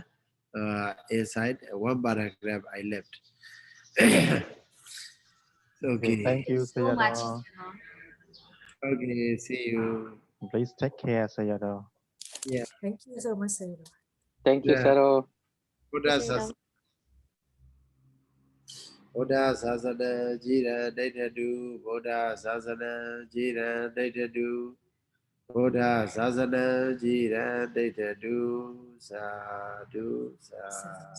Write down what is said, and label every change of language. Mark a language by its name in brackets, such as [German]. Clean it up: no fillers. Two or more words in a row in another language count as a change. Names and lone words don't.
[English] Inside one paragraph I left. Okay, thank Okay. you, So much. Sayadaw. Okay, see you. Please take care, Sayadaw. Yeah. Thank you so much, sir. Thank you, Yeah. Saro. [Pali] Buddha Sasana Jira Daitadu, Buddha Sasana Jira Daitadu, Buddha Sasana Jira Daitadu, Sadhu, Sadhu.